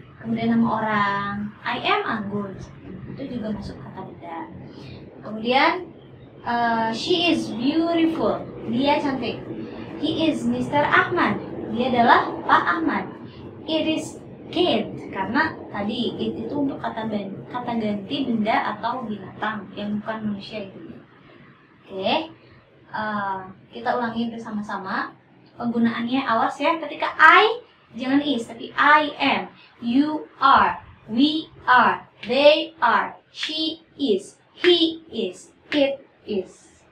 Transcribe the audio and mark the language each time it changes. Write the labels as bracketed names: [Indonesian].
[Indonesian] Kemudian nama orang, [English] I am Anggun, [Indonesian] itu juga masuk kata benda. Kemudian [English] she is beautiful, [Indonesian] dia cantik. [English] He is Mr. [Indonesian] Ahmad, dia adalah Pak Ahmad. [English] It is cat, [Indonesian] karena tadi it itu untuk kata ganti benda atau binatang yang bukan manusia itu. Oke. Kita ulangi bersama-sama penggunaannya. Awas ya, ketika I jangan is tapi [English] I am, you are, we are, they are, she is, he is, it is.